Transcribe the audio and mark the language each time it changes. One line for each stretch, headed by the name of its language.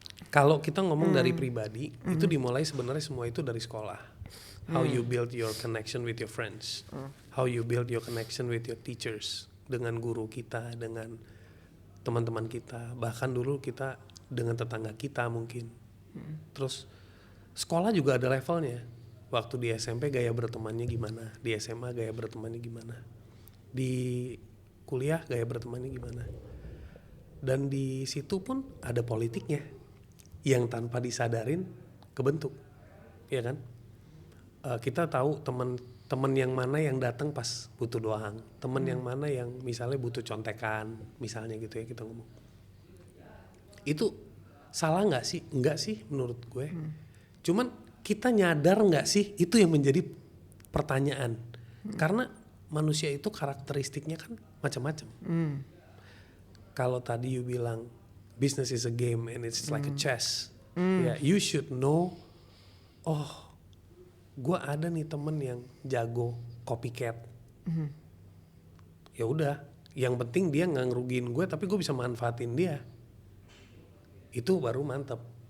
Indonesian: Kalau kita ngomong dari pribadi, itu dimulai sebenarnya semua itu dari sekolah.
English: How you build your connection with your friends. How you build your connection with your teachers.
Indonesian: Dengan guru kita, dengan teman-teman kita. Bahkan dulu kita dengan tetangga kita mungkin. Terus sekolah juga ada levelnya. Waktu di SMP gaya bertemannya gimana. Di SMA gaya bertemannya gimana. Di kuliah gaya bertemannya gimana. Dan di situ pun ada politiknya. Yang tanpa disadarin kebentuk, ya kan? Kita tahu teman yang mana yang datang pas butuh doang, teman yang mana yang misalnya butuh contekan, misalnya gitu ya kita ngomong. Itu salah nggak sih? Enggak sih menurut gue. Cuman kita nyadar nggak sih? Itu yang menjadi pertanyaan. Karena manusia itu karakteristiknya kan macam-macam. Kalau tadi
English: you bilang business is a game and it's like a chess. Yeah, you should know.
Indonesian: Oh, gue ada nih temen yang jago copycat. Ya udah, yang penting dia nggak ngerugiin gue, tapi gue bisa manfaatin dia. Itu baru mantap.